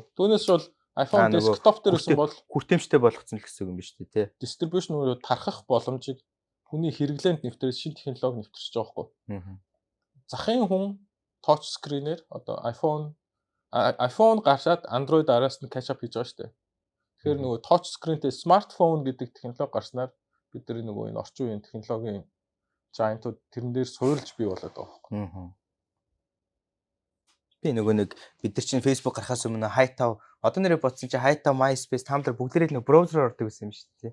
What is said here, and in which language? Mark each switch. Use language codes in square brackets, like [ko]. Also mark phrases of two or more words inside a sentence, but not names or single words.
[mn] Түүнээс бол iPhone desktop дээр байсан бол хүртээмжтэй болгоцсон л гэсэн юм биш үү те. Distribution өөрөө тархах боломжийг хүний хэрэглээнд нэвтрээд шинэ технологи нэвтэрч байгаа байхгүй. Захын хүн [en] touch screen- [mn] ээр одоо iPhone гарчаад Android араас нь [en] catch up [mn] хийж байгаа шүү дээ. Тэгэхээр нөгөө [en] touch screen-тэй smartphone [mn] гэдэг технологи гарснаар бид нар нөгөө энэ орчин үеийн технологийн giant-ууд тэрэн дээр суурилж бий болоод байгаа байхгүй. Би нөгөө нэг бид нар чинь Facebook гарахаас өмнө Hi5 одоо нэрээ бодсон чинь Hi5, MySpace Tumblr бүгдээрээ нэг браузераар ордог гэсэн юм шүү дээ.